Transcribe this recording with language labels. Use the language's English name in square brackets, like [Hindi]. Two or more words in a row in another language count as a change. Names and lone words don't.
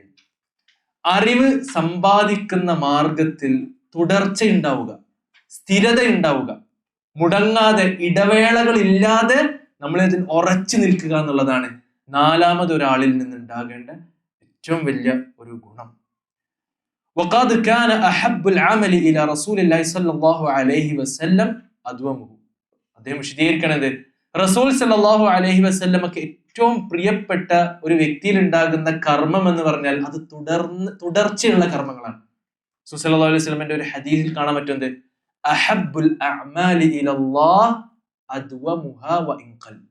[Malayalam] അറിവ് സമ്പാദിക്കുന്ന മാർഗത്തിൽ തുടർച്ച ഉണ്ടാവുക, സ്ഥിരത ഉണ്ടാവുക, മുടങ്ങാതെ ഇടവേളകളില്ലാതെ നമ്മളിതിൽ ഉറച്ചു നിൽക്കുക എന്നുള്ളതാണ് നാലാമതൊരാളിൽ നിന്നുണ്ടാകേണ്ട ഏറ്റവും വലിയ ഒരു ഗുണം. [Arabic] وقد كان أحب العمل إلى رسول الله صلى الله عليه وسلم أدومه. [Malayalam] അദ്ദേഹം വിശദീകരിക്കണത് റസൂൽ [Arabic] صلى الله عليه وسلم [Malayalam] ഏറ്റവും പ്രിയപ്പെട്ട ഒരു വ്യക്തിയിൽ ഉണ്ടാകുന്ന കർമ്മം എന്ന് പറഞ്ഞാൽ അത് തുടർച്ചയുള്ള കർമ്മങ്ങളാണ്. റസൂൽ [Arabic] صلى الله عليه وسلم [Malayalam] ഒരു ഹദീസിൽ കാണാൻ പറ്റുന്നത് [Arabic] أحب الأعمال إلى الله أدومها وإن قل.